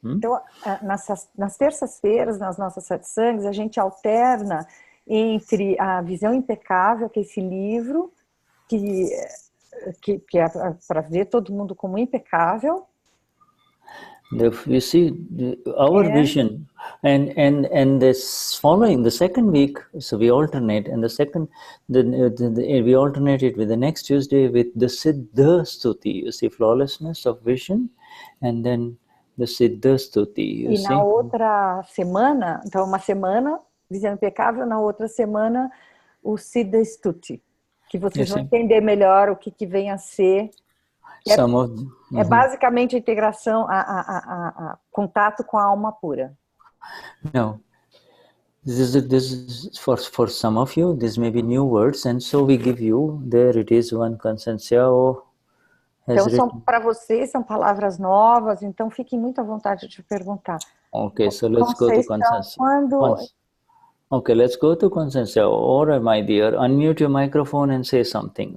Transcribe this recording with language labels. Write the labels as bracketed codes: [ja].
[pt] Então, nas terças-feiras, nas nossas satsangs, a gente alterna entre a Visão Impecável, que é esse livro, que é para ver todo mundo como impecável. [en] You see, our vision, and this following the second week, so we alternate, and we alternate it with the next Tuesday with the Siddha Stuti, you see, flawlessness of vision, and then the Siddha Stuti. [pt] E na outra semana, então uma semana Visão Impecável, na outra semana o Siddha Stuti, que vocês vão entender melhor o que vem a ser. É basicamente a integração, a contato com a alma pura. [en] No, this is for some of you. This may be new words, and so we give you. There it is, one Conceição. [pt] Então para vocês são palavras novas. Então fiquem muito à vontade de perguntar. [en] Okay, so let's go to Conceição. Okay, let's go to Conceição. All right, my dear, unmute your microphone and say something.